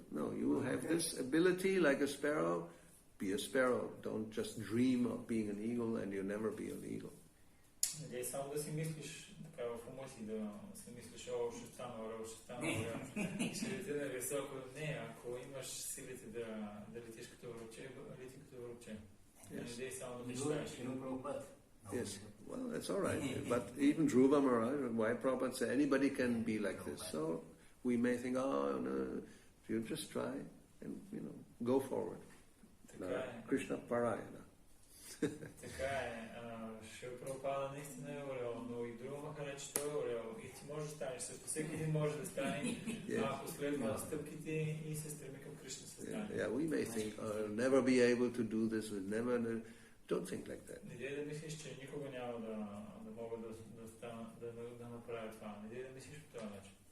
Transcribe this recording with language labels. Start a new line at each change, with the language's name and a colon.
English: No, you will have this ability like a sparrow. Be a sparrow. Don't just dream of being an eagle and you'll never be an eagle.
Bulgarian: Надей само да си мислиш така в ума си, да си мислиш, ще стана орел, ще лети на високо. Не, ако имаш силите да летиш като връбче, лети като връбче. Надей само да мечтаеш.
English: Yes, well, that's all right. But even Dhruva Maharaj and why Prabhupada said anybody can be like this. So we may think, no, you just try and, go forward. Krishna Parayana.
Bulgarian: Така е. Шри Прабхупада наистина е орел, но и Dhruva Maharaj, че той е орел. И ти можеш да станеш също. Всеки един може да стане, ако следва стъпките и се стреми към Кришна съзнание.
English: Yeah, we may think, I'll never be able to do this, don't think like that.
Bulgarian: Не дей да мислиш, че никога няма да мога да направя това. Не дей да мислиш по този начин.